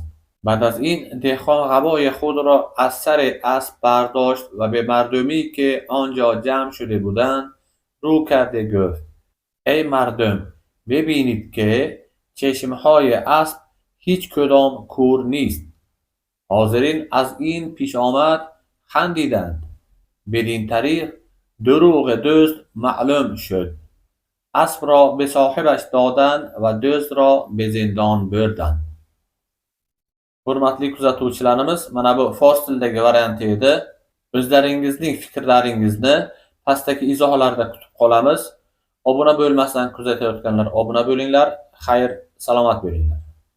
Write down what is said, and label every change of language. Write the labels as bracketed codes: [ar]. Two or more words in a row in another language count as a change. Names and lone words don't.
[fa] بعد از این دهقان قبای خود را از سر اسب برداشت و به مردمی که آنجا جمع شده بودند رو کرده گفت ای مردم ببینید که چشمهای اسب هیچ کدام کور نیست. حاضرین از این پیش آمد خندیدند. بدین طریق دروغ دزد معلوم شد. اسب را به صاحبش دادند و dozd را به زندان بردند. [uz] Hurmatli kuzatuvchilarimiz, mana bu fors tilidagi varianti edi. O'zlaringizning fikrlaringizni pastdagi izohlarda kutib qolamiz. Obuna bo'lmasdan kuzatayotganlar obuna bo'linglar. Xayr, salomat bo'linglar.